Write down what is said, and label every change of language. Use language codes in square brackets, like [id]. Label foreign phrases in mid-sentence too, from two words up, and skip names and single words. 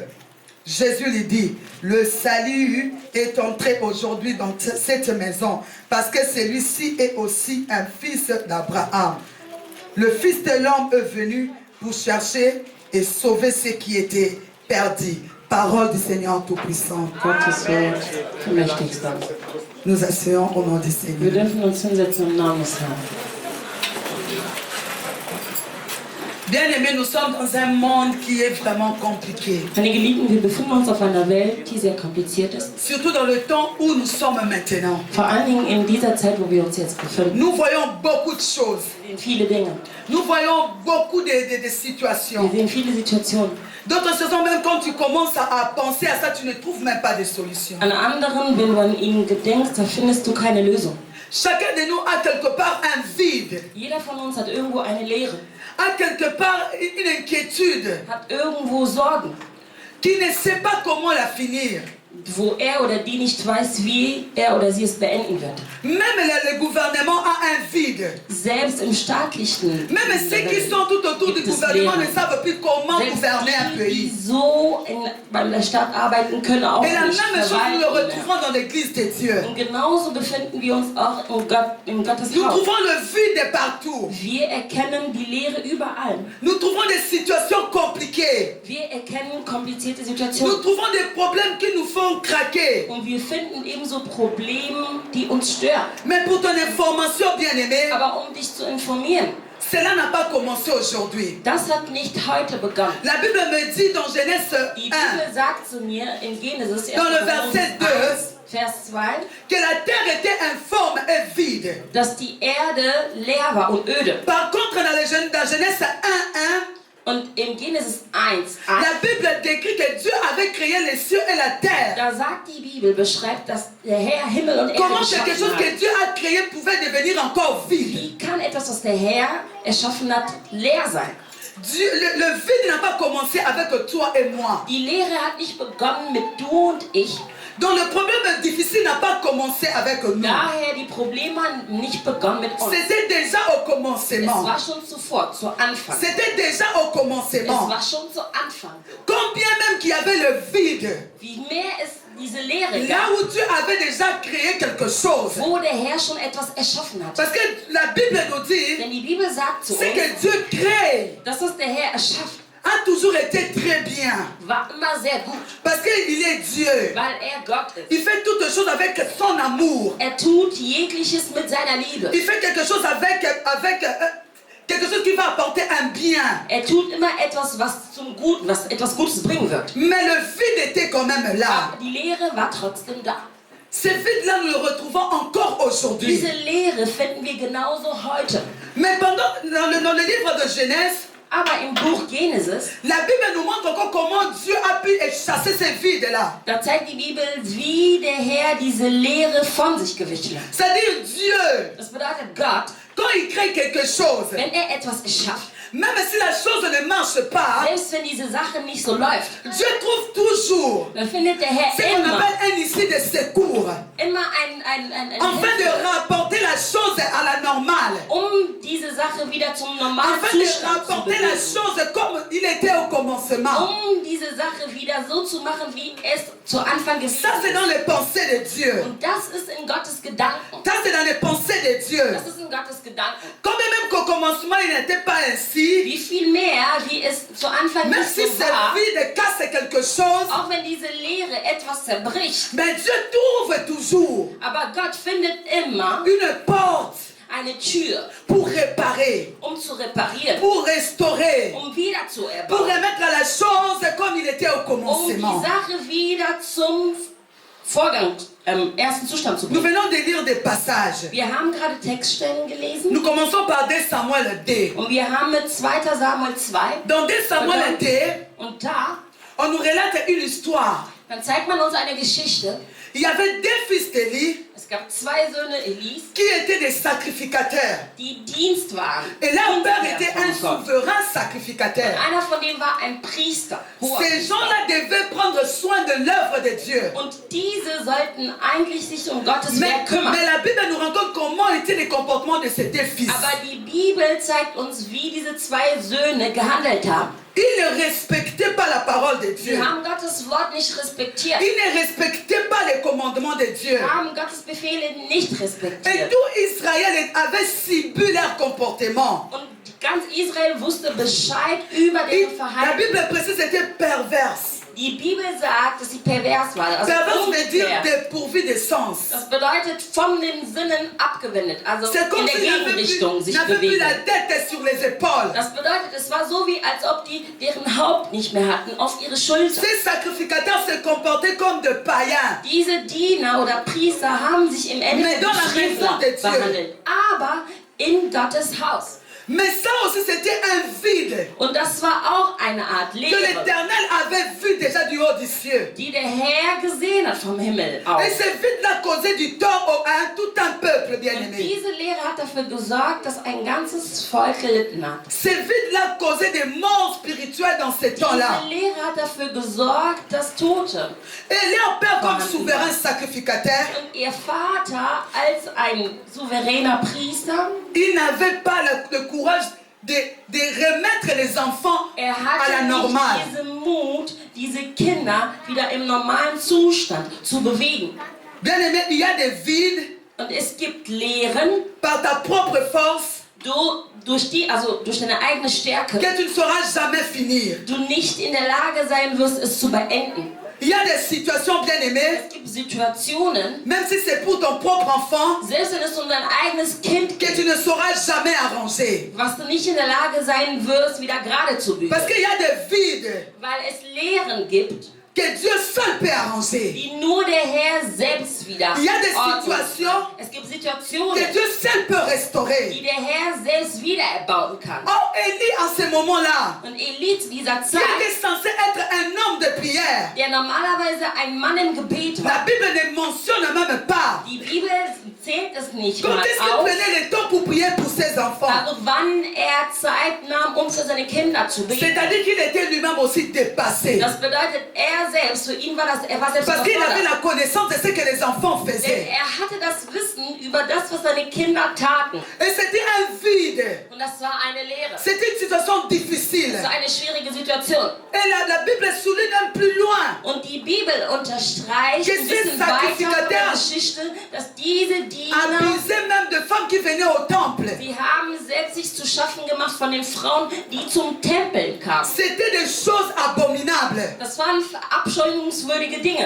[fr] Jésus lui dit, le salut est entré aujourd'hui dans cette maison, parce que celui-ci est aussi un fils d'Abraham. Le Fils de l'homme est venu pour chercher et sauver ce qui était perdu. Parole du Seigneur Tout-Puissant. Nous asseyons au nom du Seigneur. [de] Wir dürfen uns hinsetzen im Namen des Herrn. [fr] Bien-aimés, nous sommes dans un monde qui est vraiment compliqué. [de] Meine Geliebten, wir befinden uns auf einer Welt, die sehr kompliziert ist. [fr] Surtout dans le temps où nous sommes maintenant. [de] Vor allen Dingen in dieser Zeit, wo wir uns jetzt befinden. [fr] Nous voyons beaucoup de choses. [de] Wir sehen viele Dinge. [fr] Nous voyons beaucoup de [de] Wir [fr] situations. [de] sehen viele Situationen. [fr] D'autres choses, même quand tu commences à penser à ça, tu ne trouves même pas de solution. [de] An anderen, wenn du an ihnen gedenkst, da findest du keine Lösung. [fr] Chacun de nous a quelque part un vide, [de] Jeder von uns hat irgendwo eine Leere, [fr] a quelque part une inquiétude, [de] hat irgendwo Sorgen, [fr] qui ne sait pas comment la finir. [de] wo er oder die nicht weiß, wie er oder sie es beenden wird. [fr] Même le gouvernement a un vide. [de] Selbst im staatlichen [fr] Même ceux qui sont tout autour du [de] gibt es [fr] gouvernement ne [de] Leere. [fr] savent plus comment [de] Selbst [fr] gouverner un [de] die, die [fr] pays. [de] so bei der Stadt arbeiten, können auch [fr] Et la [de] nicht [fr] même chose, nous le [de] verwalten. [fr] retrouvons dans l'église de Dieu. [de] Und genauso befinden wir uns auch im Gottes [fr] Nous [de] Haus. [fr] trouvons le vide partout. [de] Wir erkennen die Leere überall. [fr] Nous trouvons des situations compliquées. [de] Wir erkennen komplizierte [fr] Nous [de] Situationen. [fr] trouvons des problèmes qui nous font craquer. [de] Und wir finden ebenso Probleme, die uns stören. [fr] Mais pour ton information, bien-aimé, [de] Aber um dich zu informieren, [fr] cela n'a pas commencé aujourd'hui. [de] das hat nicht heute begonnen. [fr] La Bible me dit dans Genèse [de] Die 1 Bibel sagt zu mir in Genesis 1. [fr] Dans le verset 2, [de] Vers 2, [fr] que la terre était informe et vide. [de] dass die Erde leer war und öde. [fr] Par contre, dans Genèse 1, [de] Und in Genesis 1, [fr] la Bible décrit que Dieu avait créé les cieux et la terre. [de] da sagt die Bibel, beschreibt, dass der Herr Himmel und Erde [fr] Comment quelque chose [de] geschaffen hat. [fr] que Dieu a créé pouvait devenir encore vide? [de] Wie kann etwas, was der Herr erschaffen hat, leer sein? [fr] Dieu, le vide n'a pas commencé avec toi et moi. [de] Die Leere hat nicht begonnen mit du und ich. [fr] Donc le problème difficile n'a pas commencé avec nous. [de] Daher die Probleme haben nicht begonnen mit uns. [fr] C'était déjà au [de] Es [fr] commencement. [de] war schon zuvor, zu Anfang. [fr] C'était déjà au [de] Es [fr] commencement. [de] war schon zu Anfang. [fr] Combien même qu'il y avait le vide, [de] Wie mehr es diese Leere [fr] là [de] gab, [fr] où Dieu avait déjà créé quelque chose. [de] wo der Herr schon etwas erschaffen hat. [fr] Parce que la Bible nous dit, [de] Denn die Bibel sagt zu [fr] c'est [de] uns, [fr] que Dieu crée, [de] dass es der Herr erschafft, [fr] a toujours été très bien. [de] war immer sehr gut, [fr] Parce qu'il est Dieu. [de] weil er Gott ist. [fr] Il fait toutes choses avec son amour. [de] Er tut jegliches mit seiner Liebe. [fr] Il fait quelque chose avec quelque chose qui va apporter un bien. [de] Er tut immer etwas, was zum Guten, was etwas Gutes bringen wird. [fr] Mais le vide était quand même là. [de] Aber die Leere war trotzdem da. [fr] Ce vide-là, nous le retrouvons encore aujourd'hui. [de] Diese Leere finden wir genauso heute. [fr] Mais dans le livre de Genèse, [de] Aber im Buch Genesis, [fr] la Bible nous montre encore comment Dieu a pu chasser ces vides-là. [de] da zeigt die Bibel, wie der Herr diese Leere von sich gewichen hat. [fr] C'est-à-dire Dieu, [de] Das bedeutet Gott, [fr] quand il crée quelque chose, [de] wenn er etwas erschafft, [fr] même si la chose ne marche pas, [de] selbst wenn diese Sache nicht so läuft, [fr] Dieu trouve toujours [de] dann findet der Herr [fr] ce qu'on [de] immer [fr] appelle un issue de secours, [de] ein [fr] afin de [de] Hilfe, [fr] rapporter la chose à la normale, [de] diese Sache wieder zum normalen [fr] afin de [de] Zustand zu [fr] rapporter la [de] bewegen. [fr] chose comme il était au commencement. [de] Diese Sache wieder so zu machen, wie es zu Anfang gewesen [fr] Ça, c'est dans [de] ist. [fr] les pensées de Dieu. [de] Und das ist in Gottes Gedanken. [fr] Ça, c'est dans les pensées de Dieu. [de] Das ist in Gottes Gedanken. [fr] Quand même qu'au commencement, il n'était pas ainsi, [de] Wie viel mehr, wie es zu Anfang [fr] même [de] nicht [fr] si [de] so war, [fr] ce vide casse quelque chose, [de] auch wenn diese Leere etwas zerbricht, [fr] mais Dieu trouve toujours [de] aber Gott findet immer [fr] une porte [de] eine Tür, [fr] pour réparer, [de] zu reparieren, [fr] pour restaurer, [de] wieder zu [fr] pour [de] erbauen, [fr] remettre la chose comme il était au [de] die [fr] commencement. [de] Sache wieder zum Vorgang, ersten Zustand zu [fr] Nous [de] bringen. [fr] venons de lire des passages. [de] Wir haben gerade Textstellen gelesen [fr] Nous commençons par 2 Samuel 2. [de] und wir haben mit 2. Samuel 2 [fr] Dans 2 Samuel 2, [de] und da, [fr] on nous relate une histoire. [de] dann zeigt man uns eine Geschichte. [fr] Il y avait 2 fils d'Élie [de] Es gab 2 Söhne Elis, [fr] qui étaient des sacrificateurs. [de] die Dienst waren. [fr] Et leur père était [de] Dienstherren [fr] un [de] von Gott. [fr] souverain sacrificateur. [de] Einer von denen war ein Priester. hoher [fr] Ces [de] Priester. [fr] gens-là devaient prendre soin de l'œuvre de Dieu. [de] Und diese sollten eigentlich sich um Gottes [fr] Mais, [de] Werk kümmern. [fr] mais la Bible nous raconte comment étaient les comportements de ces 2 fils. [de] Aber die Bibel zeigt uns, wie diese 2 Söhne gehandelt haben. [fr] Ils ne respectaient pas la parole de [de] Sie [fr] Dieu. [de] haben Gottes Wort nicht respektiert. [fr] Ils ne respectaient pas les commandements de Dieu. [de] Sie haben Gottes Befehle nicht [fr] Et [de] respektiert. [fr] tout Israël avait subi leur comportement. [de] Und ganz Israel wusste Bescheid über deren [fr] La [de] Verhalten. [fr] Bible précise c'était perverse. [de] Die Bibel sagt, dass sie pervers war. Also [fr] Perverse veut dire [de] unfair. [fr] dépourvu de sens. [de] Das bedeutet von den Sinnen abgewendet, also [fr] C'est comme [de] in der [fr] s'il n'avait [de] Gegenrichtung [fr] plus, [de] sich [fr] n'avait plus [de] bewegen. [fr] la tête sur les épaules. [de] Das bedeutet, es war so wie, als ob die deren Haupt nicht mehr hatten auf ihre Schulter. [fr] Ces sacrificateurs se comportaient comme de païens. [de] Diese Diener oder Priester haben sich im Endeffekt [fr] dans la [de] wie [fr] maison de [de] Schriftler [fr] Dieu. [de] behandelt, aber in Gottes Haus. [fr] Mais ça aussi, c'était un vide [de] Und das war auch eine Art [fr] que [de] Lehre, [fr] l'Éternel avait vu déjà du haut du ciel. [de] die der Herr gesehen hat vom Himmel aus. [fr] Et ce vide-là causait du tort à tout un peuple [de] Und [fr] bien-aimé. [de] diese Lehre hat dafür gesorgt, dass ein ganzes Volk gelitten hat. [fr] Ce vide-là causait des morts spirituelles dans ces temps-là. [de] Diese Lehre hat dafür gesorgt, dass Tote [fr] Et leur père, comme souverain sacrificateur, [de] und ihr Vater als ein souveräner Priester, [fr] il n'avait pas le courage de remettre les enfants à [de] hatte [fr] la [de] nicht [fr] normale. [de] diesen Mut, diese Kinder wieder im normalen Zustand zu bewegen. [fr] Bien-aimé, il y a des vides [de] Und es gibt Lehren, [fr] par ta propre force [de] durch deine eigene Stärke, [fr] que tu ne sauras jamais finir. [de] du nicht in der Lage sein wirst, es zu beenden. [fr] Il y a des situations, bien-aimées, [de] Es gibt Situationen, [fr] même si c'est pour ton propre enfant, [de] selbst wenn es um dein eigenes Kind [fr] que [de] geht, [fr] tu ne sauras jamais arranger. [de] was du nicht in der Lage sein wirst, wieder gerade zu bügeln. [fr] Parce qu'il y a des vides [de] Weil es Lehren gibt, [fr] que Dieu seul peut arranger. [de] die nur der Herr selbst wieder [fr] Il y a des [de] ordnet. [fr] situations [de] Es gibt [fr] que [de] Situationen, [fr] Dieu seul peut restaurer. [de] die der Herr selbst wieder erbauen kann. [fr] Oh, Élie, en ce moment-là, [de] Und Elie zu dieser [fr] qui [de] Zeit, [fr] était censé être un homme de prière, [de] der normalerweise ein Mann im Gebet [fr] la [de] war, [fr] Bible ne mentionne même pas. [de] die Bibel zählt es nicht [fr] Quand [de] mal [fr] est-ce qu'il [de] auf, [fr] prenait le temps pour prier pour ses enfants? [de] also wann er Zeit nahm, um für seine Kinder zu beten. [fr] C'est-à-dire qu'il était lui-même aussi dépassé. [de] Das bedeutet, er selbst, für ihn war das, er war selbst [fr] Parce qu'il avait [de] überfordert. [fr] la connaissance de ce que les enfants [de] Denn [fr] faisaient. [de] er hatte das Wissen über das, was seine Kinder taten. [fr] Et c'était un vide. [de] Und das war eine Lehre. [fr] C'était une situation difficile. [de] Das war eine schwierige Situation. [fr] Et la Bible souligne même plus loin. [de] Und die Bibel unterstreicht [fr] Que [de] ein bisschen [fr] ces [de] weiter von der [fr] sacrificateurs [de] Geschichte, dass diese Diener, [fr] Abusaient même de femmes qui venaient au temple. [de] sie haben selbst sich zu schaffen gemacht von den Frauen, die zum Tempel kamen. [fr] C'était des choses abominables. [de] Das waren abscheuungswürdige Dinge,